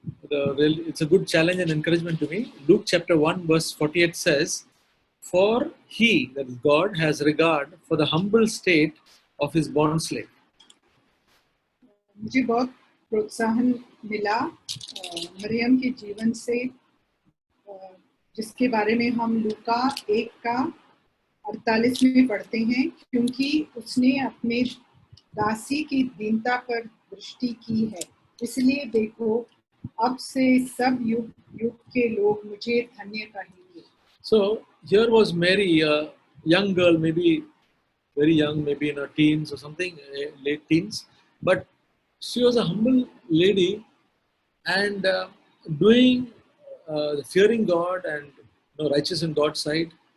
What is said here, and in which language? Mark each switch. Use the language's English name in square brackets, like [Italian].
[English] It's a good challenge and encouragement to me. Luke chapter 1 verse 48 says, "For He, that is God, has regard for the humble state of His bondslave." [Hindi] मुझे बहुत प्रोत्साहन मिला मरियम के जीवन से, जिसके बारे में हम लूका 1:48 में पढ़ते हैं, क्योंकि उसने अपने दासी की दीनता पर दृष्टि की है, इसलिए देखो अब से सब युग युग के लोग मुझे धन्य कहेंगे. [English] So here was Mary, a young girl, maybe very young, maybe in her teens or something, late teens, but she was a humble lady and doing fearing God and righteous in God's sight.